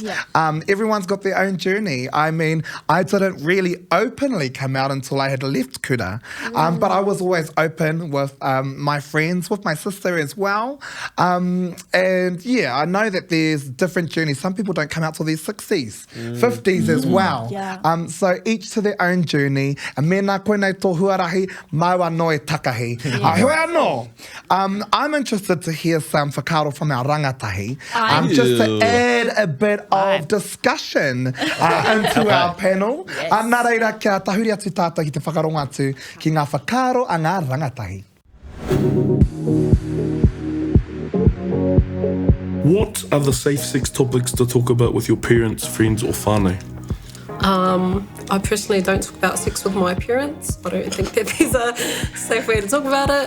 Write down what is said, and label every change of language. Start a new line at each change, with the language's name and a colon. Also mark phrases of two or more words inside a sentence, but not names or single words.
English: Everyone's got their own journey. I mean, I didn't really openly come out until I had left Kura, but I was always open with my friends, with my sister as well. And yeah, I know that there's different journeys. Some people don't come out till their 60s, 50s as well. So each to their own journey.
Māori: Mena koe nei tō huarahi, maua no e takahi. Hoi anō.
English: I'm interested to hear some whakaro from our rangatahi, just to add a bit of discussion into our panel.
Māori: Nā reira, kia tahuri atu tātou ki te whakaronga atu ki ngā whakaro a ngā rangatahi.
English: What are the safe sex topics to talk about with your parents, friends or whānau? I personally don't talk about sex with my parents. I don't think that there's a safe way to talk about it.